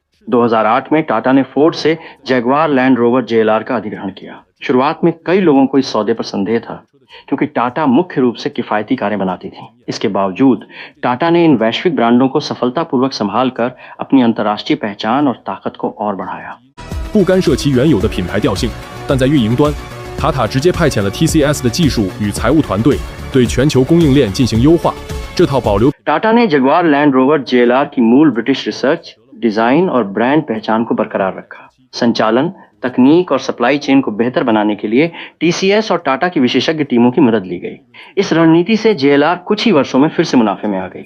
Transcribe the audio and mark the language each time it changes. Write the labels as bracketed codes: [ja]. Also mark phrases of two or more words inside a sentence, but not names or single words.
[hi] 2008 में टाटा ने फोर्ड से जैगवार लैंड रोवर JLR का अधिग्रहण किया। शुरुआत में कई लोगों को इस सौदे पर संदेह था, क्योंकि टाटा मुख्य रूप से किफायती कारें बनाती थी। इसके बावजूद टाटा ने इन वैश्विक ब्रांडों को सफलतापूर्वक संभालकर अपनी अंतर्राष्ट्रीय पहचान और ताकत को और बढ़ाया। [zh] 不干涉其原有的品牌调性，但在运营端，塔塔直接派遣了 TCS 的技术与财务团队，对全球供应链进行优化。这套保留 [hi] टाटा ने जगुआर लैंड रोवर JLR की मूल ब्रिटिश रिसर्च, डिजाइन और ब्रांड पहचान को बरकरार रखा। संचालन, तकनीक और [en] supply chain [hi] को बेहतर बनाने के लिए TCS और टाटा की विशेषज्ञ टीमों की मदद ली गई। इस रणनीति से JLR कुछ ही वर्षों में फिर से मुनाफे में आ गई।